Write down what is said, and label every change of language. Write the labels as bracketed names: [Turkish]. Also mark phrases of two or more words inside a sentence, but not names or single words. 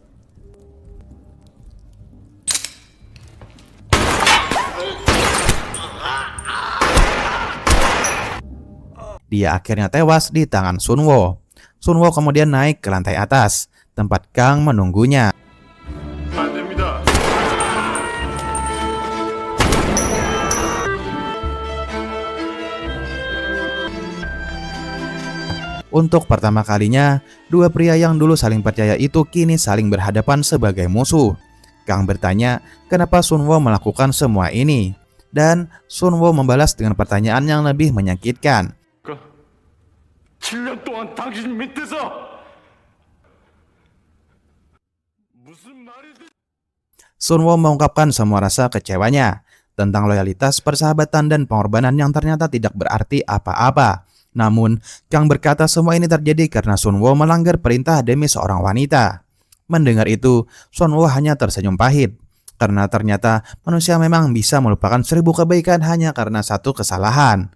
[Indonesian] Dia akhirnya tewas di tangan Sunwo. Sunwo kemudian naik ke lantai atas, tempat Kang menunggunya. [Korean] 안 됩니다. [Indonesian] Untuk pertama kalinya, dua pria yang dulu saling percaya itu kini saling berhadapan sebagai musuh. Kang bertanya, kenapa Sunwo melakukan semua ini? Dan Sunwo membalas dengan pertanyaan yang lebih menyakitkan. [Korean] 7년 동안 당신 밑에서 무슨 말이든 [Indonesian] Sunwo mengungkapkan semua rasa kecewanya tentang loyalitas, persahabatan, dan pengorbanan yang ternyata tidak berarti apa-apa. Namun, Kang berkata semua ini terjadi karena Sunwo melanggar perintah demi seorang wanita. Mendengar itu, Sunwo hanya tersenyum pahit. Karena ternyata manusia memang bisa melupakan 1000 kebaikan hanya karena satu kesalahan.